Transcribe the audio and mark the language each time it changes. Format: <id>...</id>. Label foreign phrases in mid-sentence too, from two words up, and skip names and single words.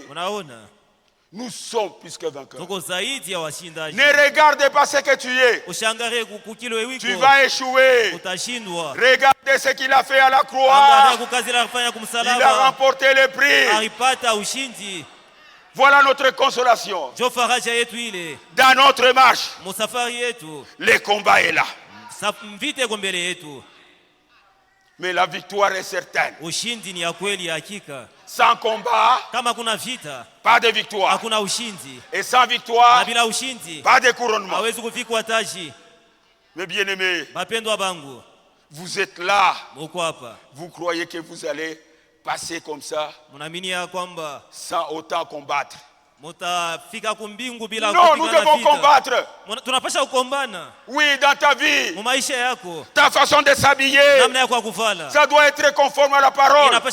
<fr>Nous sommes plus que vainqueurs. Ne regarde pas ce que tu es. Tu vas échouer. Regardez ce qu'il a fait à la croix. Il a remporté le prix. Voilà notre consolation.</fr> <sw>Jo faraja yetu ile.</sw> <fr>Dans notre marche,</fr> <sw>musafari yetu,</sw> <fr>le combat est là.</fr> <sw>Vita iko mbele yetu.</sw> <fr>Mais la victoire est certaine.</fr> <sw>Ushindi ni ya kweli ya hakika.</sw> <fr>Sans combat,</fr> <sw>kama kuna vita,</sw> <fr>pas de victoire.</fr> <sw>Hakuna ushindi.</sw> <fr>Et sans victoire,</fr> <sw>na bila ushindi,</sw> <fr>pas de couronnement.</fr> <sw>Hawezi kufikwa taji.</sw> <fr>Mes bien-aimés,</fr> <sw>bapendwa bangu,</sw> <fr>vous êtes là.</fr> <sw>Muko hapa.</sw> <fr>Vous croyez que vous allez passer comme ça sans autant combattre? Non, nous devons combattre. Oui, dans ta vie, ta façon de s'habiller, ça doit être conforme à la parole.</fr>